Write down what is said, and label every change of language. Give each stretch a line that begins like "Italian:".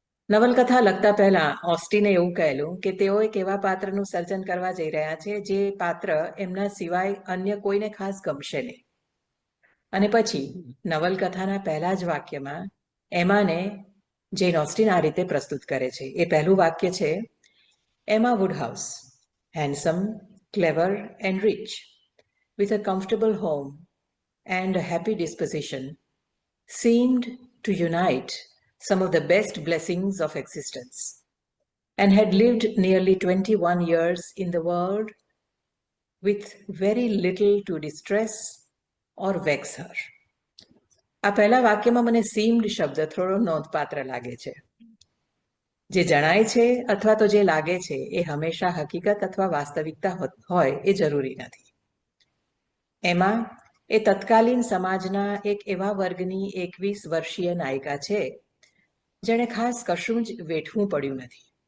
Gujarati: નવલકથા લખતા પહેલા ઓસ્ટિને એવું કહેલું કે તેઓ એક એવા પાત્રનું સર્જન કરવા જઈ રહ્યા છે જે પાત્ર એમના સિવાય અન્ય કોઈને ખાસ ગમશે નહીં. અને પછી નવલકથાના પહેલા જ વાક્યમાં એમાને જેન ઓસ્ટિન આ રીતે પ્રસ્તુત કરે છે. એ પહેલું વાક્ય છે,
English: Emma Woodhouse, handsome, clever and rich, with a comfortable home and a happy disposition seemed to unite some of the best blessings of existence, and had lived nearly 21 years in the world with very little to distress or vex her.
Gujarati: આ પહેલા વાક્યમાં મને seemed શબ્દ થોડો નોંધપાત્ર લાગે છે. જે જણાય છે અથવા તો જે લાગે છે એ હંમેશા હકીકત અથવા વાસ્તવિકતા હોય એ જરૂરી નથી. એમાં એ તત્કાલીન સમાજના એક એવા વર્ગની 21 વર્ષીય નાયિકા છે જેણે ખાસ કશું જ વેઠવું પડ્યું નથી.